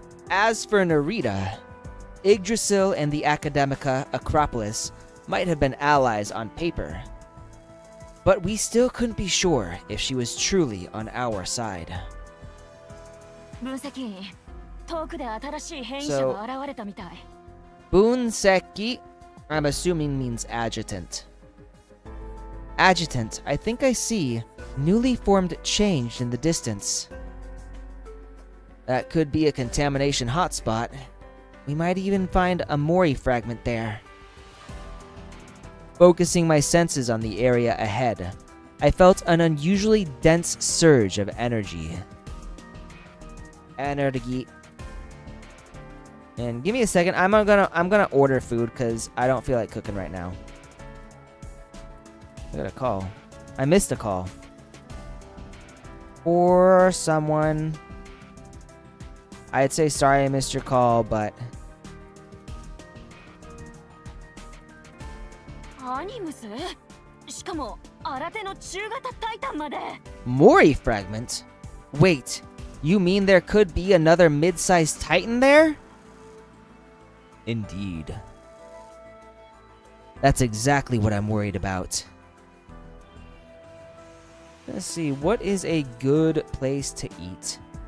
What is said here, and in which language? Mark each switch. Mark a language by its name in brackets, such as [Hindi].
[English] As for Narita, Yggdrasil and the Academica Acropolis might have been allies on paper, but we still couldn't be sure if she was truly on our side. [Japanese] 分析員、遠くで新しい変異者が現れたみたい。 [English] Bunseki, I'm assuming means adjutant. Adjutant, I think I see newly formed change in the distance. That could be a contamination hotspot. We might even find a Mori fragment there. Focusing my senses on the area ahead, I felt an unusually dense surge of energy. Energy. And give me a second. I'm gonna order food because I don't feel like cooking right now. I got a call. I missed a call. Or someone. I'd say sorry I missed your call, but [Japanese] アニムス？しかも新手の中型タイタンまで。 [English] Mori fragment? Wait, you mean there could be another mid-sized Titan there? Indeed. That's exactly what I'm worried about. Let's see, what is a good place to eat?